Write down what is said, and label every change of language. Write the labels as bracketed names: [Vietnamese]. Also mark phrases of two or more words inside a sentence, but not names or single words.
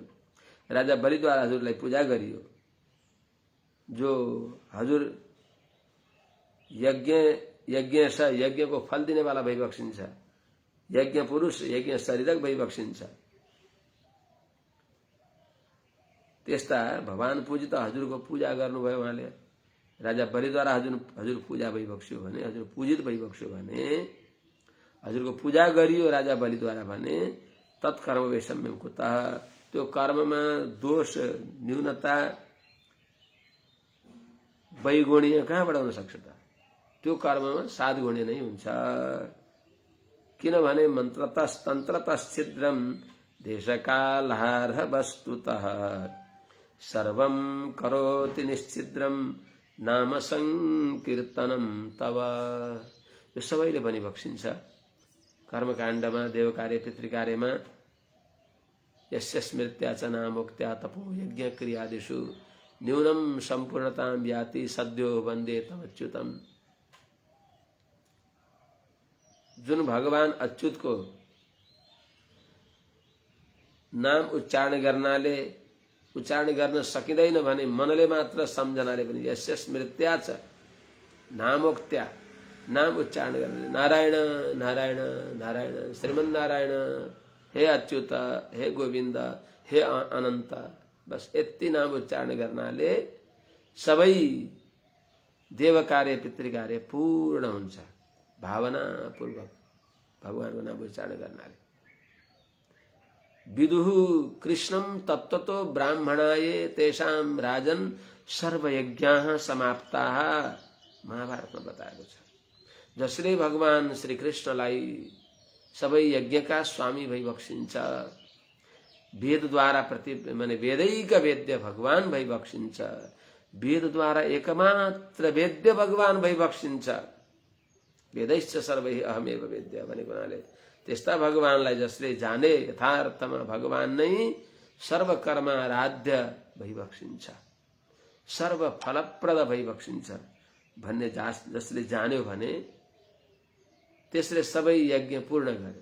[Nepali] राजा बलिद्वारा हजुरलाई पूजा गरियो। जो हजुर यज्ञको फल दिनेवाला भइबक्सिन्छ, यज्ञ पुरुष यज्ञ शरीरक भइबक्सिन्छ। त्यस्ता भगवान पूजित हजुरको पूजा गर्नुभयो उहाँले। राजा बलिद्वारा हजुर पूजा भइबक्स्यो भने, हजुर पूजित भइबक्स्यो भने, हजुरको पूजा गरियो राजा बलिद्वारा भने [Sanskrit] तत्कर्म वैषम्यम कुतः, [Nepali] त्यो कर्ममा दोष न्यूनता वैगुणीय कहाँबाट हुन सक्छ त? त्यो कर्ममा सातगुण्य नै हुन्छ। [Sanskrit] किनभने मन्त्रतस्तन्त्रतश्छिद्रम देशकालहार्ह वस्तुतः सर्वं करोति निश्चिद्रम नाम संकीर्तनम तव। [Nepali] यो सबैले भनिबक्सिन्छ कर्मकाण्डमा, देवकार्य पितृकार्यमा। [Sanskrit] यस्य स्मृत्या च नामोक्त्या तपो यज्ञ क्रियादिषु न्यूनम सम्पूर्णतां याति सद्यो वन्दे तमच्युतम। [Nepali] जुन भगवान अच्युतको नाम उच्चारण गर्न सकिँदैन भने मनले मात्र सम्झनाले पनि [Sanskrit] यस्य स्मृत्या च नामोक्त्या, [Nepali] नाम उच्चारण गर्ने, नारायण नारायण नारायण श्रीमन्नारायण, हे अच्युत, हे गोविन्द, हे अनन्त, बस यति नाम उच्चारण गर्नाले सबै देवकार्य पितृकार्य पूर्ण हुन्छ। भावना पूर्वक भगवानको नाम उच्चारण गर्नाले। [Sanskrit] विदुः कृष्णं तत्त्वतो ब्राह्मणाये तेषां राजन सर्वयज्ञाः समाप्ताः, [Nepali] महाभारतमा बताएको छ। जसले भगवान श्री कृष्णलाई सबै यज्ञका स्वामी भइबक्सिन्छ वेद द्वारा प्रति माने वेदैक वेद्य भगवान भई बक्सिन्छ, वेद द्वारा एकमात्र वेद्य भगवान भई बक्सिन्छ। [Sanskrit] वेदैश्च सर्वै अहमेव वेद्य [Nepali] भनेको हुनाले त्यस्ता भगवानलाई जसले जाने यथार्थमा भगवान नै सर्वकर्माराध्य भई बक्सिन्छ, सर्व फलप्रद भई बक्सिन्छ भन्ने जसले जान्यो भने त्यसले सबै यज्ञ पूर्ण गर्यो।